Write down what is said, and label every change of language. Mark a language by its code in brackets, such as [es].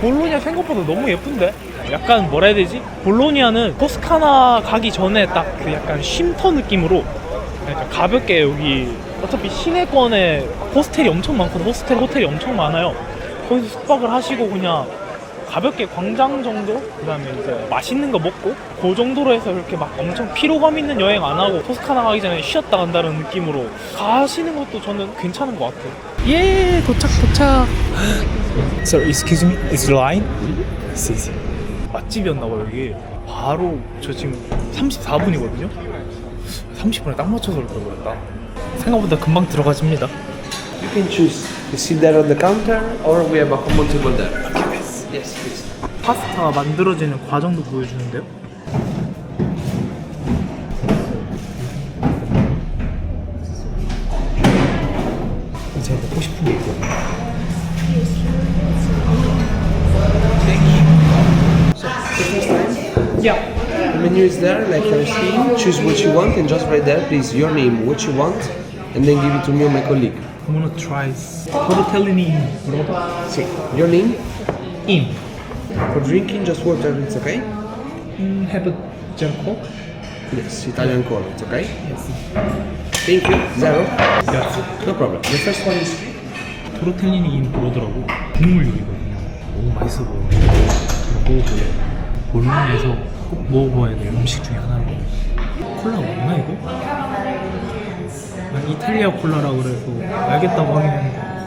[ko] 볼로냐 생각보다 너무 예쁜데? 약간 뭐라 해야 되지? 볼로냐는 토스카나 가기 전에 딱 그 약간 쉼터 느낌으로 약간 가볍게 여기 어차피 시내권에 호스텔이 엄청 많거든. 호텔이 엄청 많아요. 거기서 숙박을 하시고 그냥 가볍게 광장 정도? 그 다음에 이제 맛있는 거 먹고 그 정도로 해서 이렇게 막 엄청 피로감 있는 여행 안 하고 토스카나 가기 전에 쉬었다 간다는 느낌으로 가시는 것도 저는 괜찮은 것 같아요. 예, 도착. [en] Sir, excuse me, is the line? [ko] 맛집이었나봐요 여기. 바로 저 지금 34분이거든요? 30분에 딱 맞춰서 올 걸 그랬다. 생각보다 금방 들어가집니다. [en] You can choose to sit there on the counter or we have a common table there. Yes, please. [ko] 파스타가 만들어지는 과정도 보여주는데요. 제가 먹고 싶은 게 있거든요. [en] Yeah. The menu is there, like you're seeing. Choose what you want and just write there, please, your name, what you want, and then give it to me or my colleague. I'm gonna try tortellini. See, your name. In. For drinking, just water, it's okay? Have a Coke? Yes, Italian cola, it's okay? Yes. Thank you. Zero? Yes. No problem. The first one is [ko] 토르텔리니 인 그러더라고. 국물 요리거든요. 너무 맛있어 보여. 먹어볼래요. 볼로냐에서 꼭 먹어봐야 될 음식 중에 하나로. 콜라 맞나 이거? 난 이탈리아 콜라라 그래서 알겠다고 하긴 했는데.